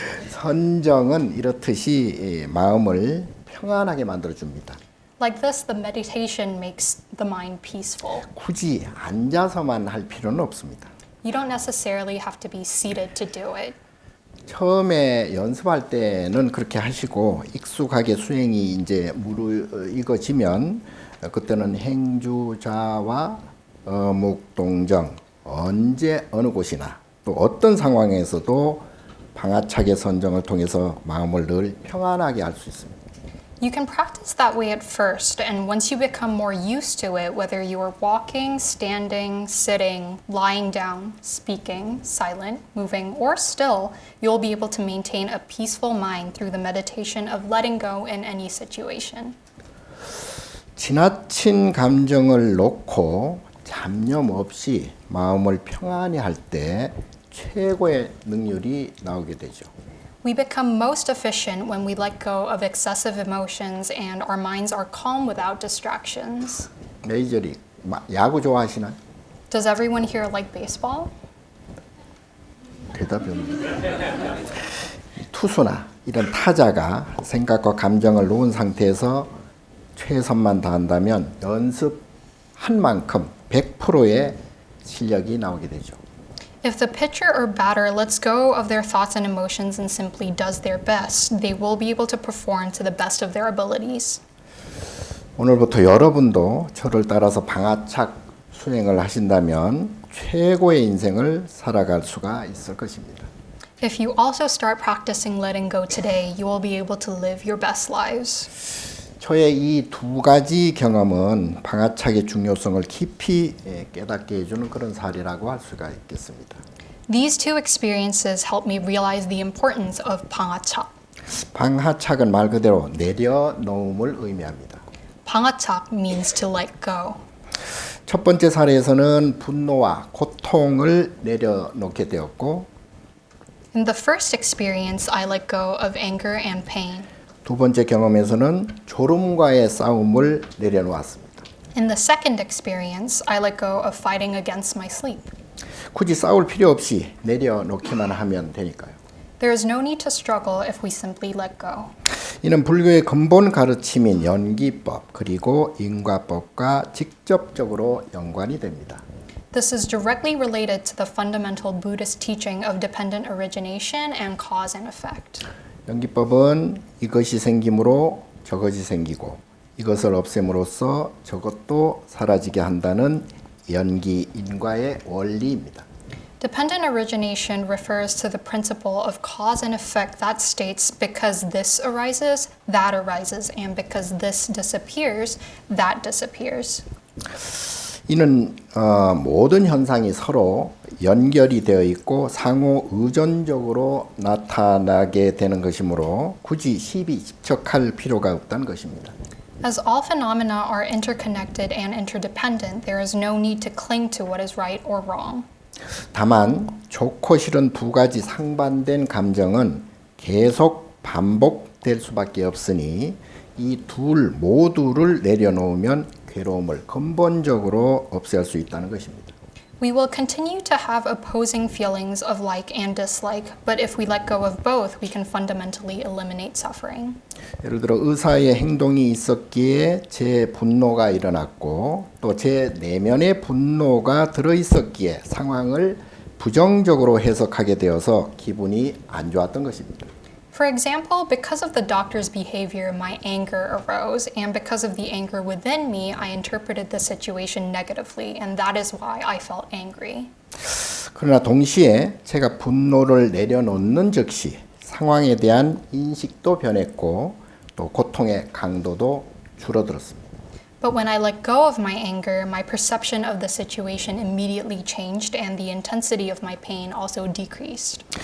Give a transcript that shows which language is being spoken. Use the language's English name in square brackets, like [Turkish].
[Korean] 선정은 이렇듯이 마음을 평안하게 만들어 줍니다. [English] Like this, the meditation makes the mind peaceful. [Korean] 굳이 앉아서만 할 필요는 없습니다. [English] You don't necessarily have to be seated to do it. [Korean] 처음에 연습할 때는 그렇게 하시고 익숙하게 수행이 이제 무르익어지면 그때는 행주자와 어묵동정 언제 어느 곳이나 또 어떤 상황에서도 방아착의 선정을 통해서 마음을 늘 평안하게 할 수 있습니다. [English] You can practice that way at first, and once you become more used to it, whether you are walking, standing, sitting, lying down, speaking, silent, moving, or still, you'll be able to maintain a peaceful mind through the meditation of letting go in any situation. [Korean] 지나친 감정을 놓고 잡념 없이 마음을 평안히 할 때 최고의 능률이 나오게 되죠. [English] We become most efficient when we let go of excessive emotions and our minds are calm without distractions. [Korean] 메이저리그 야구 좋아하시나요? [English] Does everyone here like baseball? [Korean] 대답이 없네요. 투수나 이런 타자가 생각과 감정을 놓은 상태에서 최선만 다한다면 연습한 만큼 100%의 실력이 나오게 되죠. [English] If the pitcher or batter lets go of their thoughts and emotions and simply does their best, they will be able to perform to the best of their abilities. [Korean] 오늘부터 여러분도 저를 따라서 방아착 수행을 하신다면 최고의 인생을 살아갈 수가 있을 것입니다. [English] If you also start practicing letting go today, you will be able to live your best lives. [Korean] 저의 이 두 가지 경험은 방아착의 중요성을 깊이 깨닫게 해주는 그런 사례라고 할 수가 있겠습니다. [English] These two experiences helped me realize the importance of 방아착. [Korean] 방아착은 말 그대로 내려놓음을 의미합니다. [English] 방아착 means to let go. [Korean] 첫 번째 사례에서는 분노와 고통을 내려놓게 되었고 [English] In the first experience, I let go of anger and pain. [Korean] 두 번째 경험에서는 졸음과의 싸움을 내려놓았습니다. [English] In the second experience, I let go of fighting against my sleep. [Korean] 굳이 싸울 필요 없이 내려놓기만 하면 되니까요. [English] There is no need to struggle if we simply let go. [Korean] 이는 불교의 근본 가르침인 연기법 그리고 인과법과 직접적으로 연관이 됩니다. [English] This is directly related to the fundamental Buddhist teaching of dependent origination and cause and effect. [Korean] 연기법은 이것이 생김으로 저것이 생기고 이것을 없앰으로써 저것도 사라지게 한다는 연기 인과의 원리입니다. [English] Dependent origination refers to the principle of cause and effect that states because this arises, and because this disappears, that disappears. [Korean] 이는 모든 현상이 서로 연결이 되어 있고 상호 의존적으로 나타나게 되는 것이므로 굳이 시비집척할 필요가 없다는 것입니다. [English] As all phenomena are interconnected and interdependent, there is no need to cling to what is right or wrong. [Korean] 다만 좋고 싫은 두 가지 상반된 감정은 계속 반복될 수밖에 없으니 이 둘 모두를 내려놓으면 괴로움을 근본적으로 없앨 수 있다는 것입니다. [English] We will continue to have opposing feelings of like and dislike, but if we let go of both, we can fundamentally eliminate suffering. [Korean] 예를 들어 의사의 행동이 있었기에 제 분노가 일어났고 또 제 내면의 분노가 들어있었기에 상황을 부정적으로 해석하게 되어서 기분이 안 좋았던 것입니다. [English] For example, because of the doctor's behavior, my anger arose, and because of the anger within me, I interpreted the situation negatively, and that is why I felt angry. [Korean] 그러나 동시에 제가 분노를 내려놓는 즉시 상황에 대한 인식도 변했고 또 고통의 강도도 줄어들었습니다. [English] But when I let go of my anger, my perception of the situation immediately changed, and the intensity of my pain also decreased.